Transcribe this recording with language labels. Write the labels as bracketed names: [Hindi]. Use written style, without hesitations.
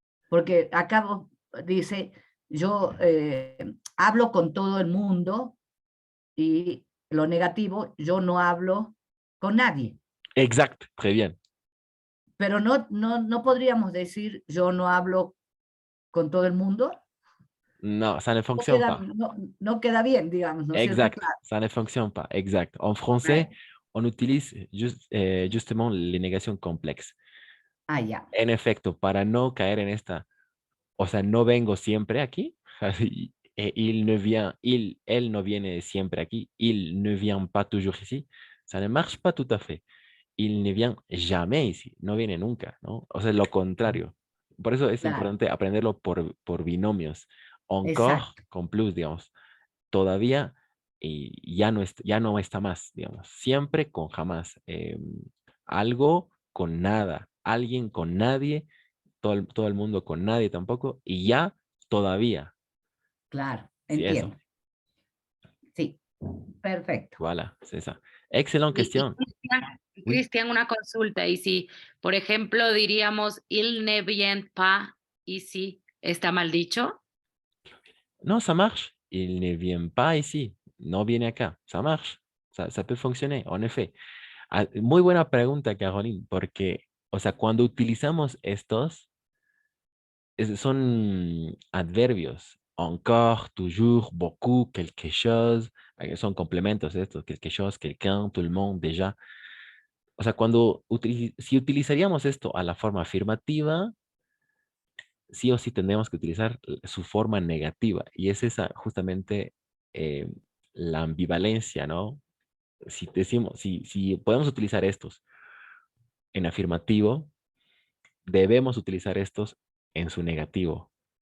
[Spanish] Porque acá dice, yo hablo con todo el mundo y lo negativo, yo no hablo con nadie. Exacto, [French] très bien. [Spanish] Pero no podríamos decir yo no hablo con todo el mundo. [French] No, ça ne fonctionne pas. [Spanish] No queda bien, digamos, ¿no es cierto? [French] Exact, ça ne fonctionne pas. Exact. En français, on utilise justement les négations complexes. [Spanish] Ah, ya. En efecto, para no caer en esta, o sea, no vengo siempre aquí. Él no viene siempre aquí. [French] Il ne vient pas toujours ici. Ça ne marche pas tout à fait. Il ne vient jamais ici. [Spanish] No viene nunca, ¿no? O sea, lo contrario. Por eso es importante aprenderlo por binomios. Encore con plus, digamos. Todavía y ya no está más, digamos. Siempre con jamás. Algo con nada. Alguien con nadie. Todo el mundo con nadie tampoco. Y ya todavía. Claro, Sí, entiendo. eso. Sí, perfecto. [French] Voilà, c'est ça. [Spanish] Excelente cuestión. Cristian, una consulta. Y si, por ejemplo, diríamos [French] il ne vient pas ici, [Spanish] ¿está mal dicho? [French] No, ça marche. Il ne vient pas ici. [Spanish] No viene acá. [French] Ça marche. Ça peut fonctionner, en effet. [Spanish] Muy buena pregunta, Caroline, porque, o sea, cuando utilizamos estos, son adverbios. [French] Encore, toujours, beaucoup, quelque chose. [Spanish] Son complementos estos. [French] Quelque chose, quelqu'un, tout le monde, déjà. [Spanish] O sea, si utilizaríamos esto a la forma afirmativa, sí o sí tendríamos que utilizar su forma negativa. Y es esa justamente la ambivalencia, ¿no? Si decimos, si podemos utilizar estos en afirmativo, debemos utilizar estos en su negativo.